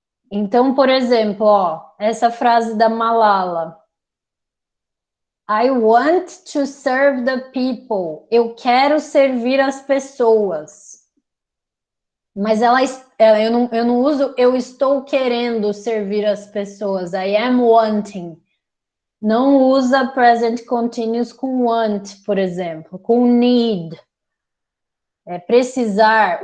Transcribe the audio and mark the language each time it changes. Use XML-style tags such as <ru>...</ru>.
<pt>Então, por exemplo, ó, essa frase da Malala.</pt> <en>I want to serve the people.</en> <pt>Eu quero servir as pessoas. Mas eu não uso eu estou querendo servir as pessoas.</pt> <en>I am wanting.</en> <pt>Não usa present continuous com want, por exemplo, com need. Precisar.</pt>